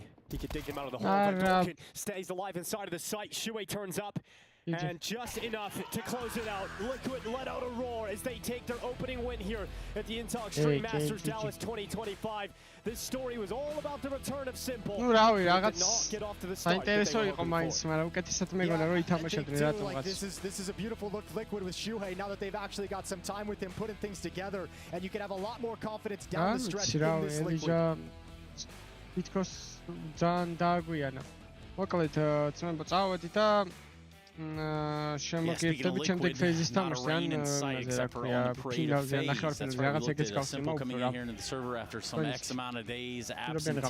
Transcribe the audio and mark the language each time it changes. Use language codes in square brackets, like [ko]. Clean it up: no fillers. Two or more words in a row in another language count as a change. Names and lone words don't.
[en] He could dig him out of the hole, but Broken stays alive inside of the site. Shuey turns up. And just enough to close it out. Liquid let out a roar as they take their opening win here at the Intel Extreme Masters Dallas 2025. This story was all about the return of Simple. [ka] Ну რავი, რაღაც საინტერესო იყო მაინც, მაგრამ უკეთესად მეგონა რომ ითამაშებდნენ რატომღაც. [en] This is a beautiful look Liquid with Shuhei now that they've actually got some time with him putting things together, and you can have a lot more confidence down the stretch in this Liquid. [ka] თითქოს ძალიან დააგვიანა. მოკლედ წმენდა წავედი და შემოგერთები შემდეგ FaZe-ის თამაშთან, რა ქვია, ფინალზე ნახევარფინალზე რაღაც ეგეც გავხსნა, [en] coming in here into the server after some X amount of days absentee.